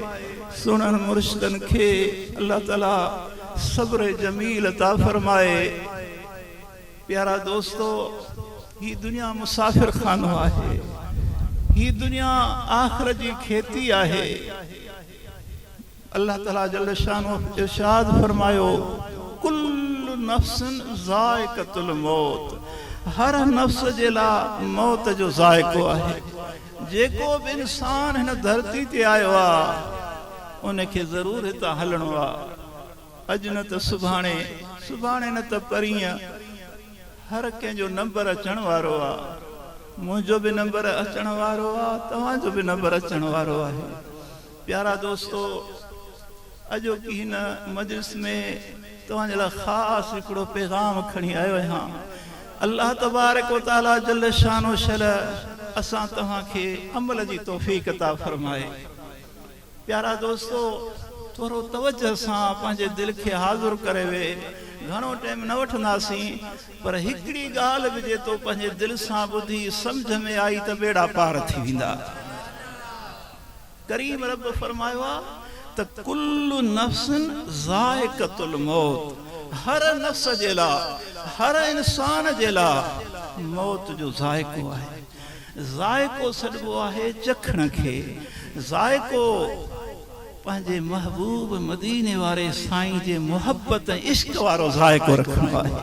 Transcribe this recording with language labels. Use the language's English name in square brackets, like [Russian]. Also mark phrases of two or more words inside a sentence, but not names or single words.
[Sindhi] सुनन मुर्शिदन के अल्लाह ताला [Arabic] صبر جميل [Sindhi] अता फरमाए। प्यारा दोस्तों, ही दुनिया मुसाफिर खानो आहे, ही दुनिया आखिरत जी खेती आहे। अल्लाह ताला [Arabic] جل شانه [Sindhi] इरशाद फरमायो, [Arabic] كل نفس ذائقة الموت, [Sindhi] हर नफ्स जे ला मौत जो ज़ाइक़ो आहे। जेको भी इंसान हिन धरती ते आयो आ उनखे ज़रूर हितां हलणो आ। अॼु न त सुभाणे, सुभाणे न त परींह, हर कंहिंजो नंबर अचण वारो आ। मुंहिंजो बि नंबर अचण वारो आ, तव्हांजो बि नंबर अचण वारो आहे। प्यारा दोस्तो, अॼु की हिन मजलिस में तव्हांजे लाइ ख़ासि हिकिड़ो पैगाम खणी आयो आहियां। [Arabic] الله تبارك وتعالى جل شانه [Sindhi] शल असां तव्हांखे अमल जी तौफ़ीक़ अता फरमाए। प्यारा दोस्तो, थोरो तवज्जो सां पंहिंजे दिलि खे हाज़ुर करे वे। घणो टाइम न वठंदासीं, पर हिकिड़ी ॻाल्हि बि जे तो पंहिंजे दिलि सां ॿुधी सम्झ में आई त बेड़ा पार थी वेंदा। करीम रब फरमायो आहे त [Arabic] كل نفس ذائقة الموت, [Sindhi] हर नफ्स जे लाइ, हर इंसान जे लाइ मौत जो ज़ाइक़ो आहे। ज़ाइक़ो सॾिबो आहे चखण खे। ज़ाइक़ो पंहिंजे महबूब मदीने वारे साईं जे मुहब्बत ऐं इश्क वारो ज़ाइक़ो रखणो आहे।